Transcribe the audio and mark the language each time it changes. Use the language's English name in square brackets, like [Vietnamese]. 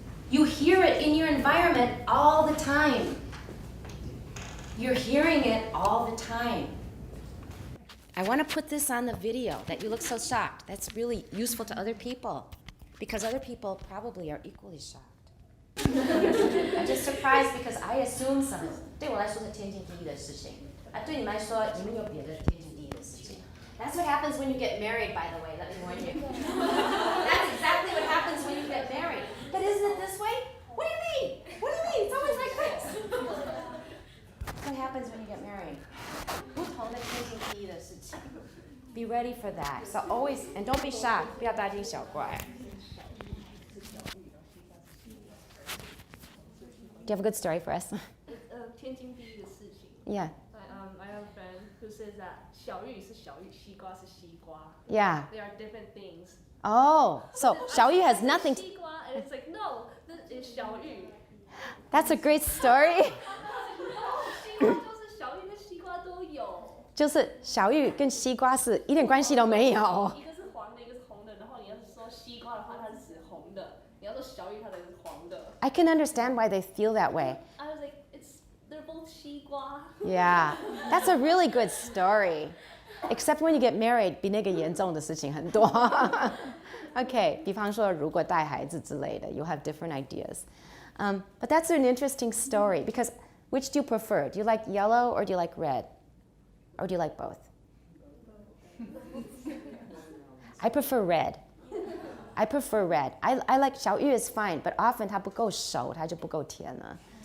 [English] You hear it in your environment all the time. You're hearing it all the time. I want to put this on the video that you look so shocked. That's really useful to other people because other people probably are equally shocked. I'm just surprised because I assume some. [Chinese] 对我来说是天经地义的事情。对你们来说，你们有别的天经地义的事情。 [English] That's what happens when you get married, by the way, let me warn you. That's exactly what happens when you get married. But isn't it this way? What do you mean? What do you mean? It's always like this. What happens when you get married? [Chinese] 不同的天经地义的事情。 [English] Be ready for that. So always, and don't be shocked. [Chinese] 不要大惊小怪. [English] Do you have a good story for us? [Chinese] 天经地义的事情。 [English] Yeah. I have a friend who says that [Chinese] 小玉是小玉，西瓜是西瓜。 [English] Yeah. They are different things. Oh, so 小玉 has nothing to... 西瓜 and it's like no, this is 小玉。 That's a great story. [Chinese] 西瓜就是小玉跟西瓜都有。就是小玉跟西瓜是一点关系都没有。一个是黄的，一个是红的。然后你要是说西瓜的话，它是指红的；你要说小玉，它的是黄的。 [English] I can understand why they feel that way. I was like, they're both 西瓜。 Yeah, that's a really good story. Except when you get married, [Chinese] 比那个严重的事情很多。 Okay, 比方说如果带孩子之类的, [English] you'll have different ideas. But that's an interesting story because which do you prefer? Do you like yellow or do you like red? Or do you like both? I prefer red. I prefer red. I like 小玉 is fine, but often [Chinese] 它不够熟，它就不够甜了。